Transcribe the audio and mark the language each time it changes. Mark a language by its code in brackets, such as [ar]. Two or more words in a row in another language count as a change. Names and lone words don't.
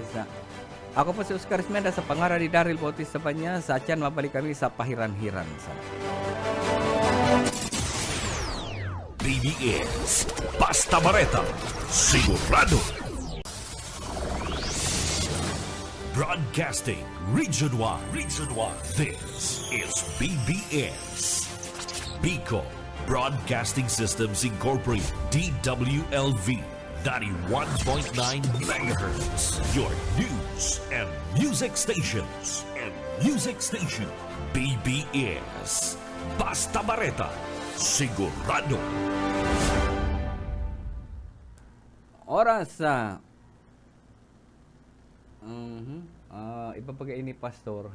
[bik] Ako po si Oscar Esmenda sa pangalan ni Daryl Bautista Panya. Sa atyan mabalik kami sa pahiran-hiran. BBS Basta Bareta Sigurado. [en] Broadcasting Region 1. This is BBS Bicol Broadcasting Systems Incorporated, DWLV 91.9 MHz. Your news and music stations. [bik] BBS Basta Bareta Sigurado. Oras ipapagay ni Pastor.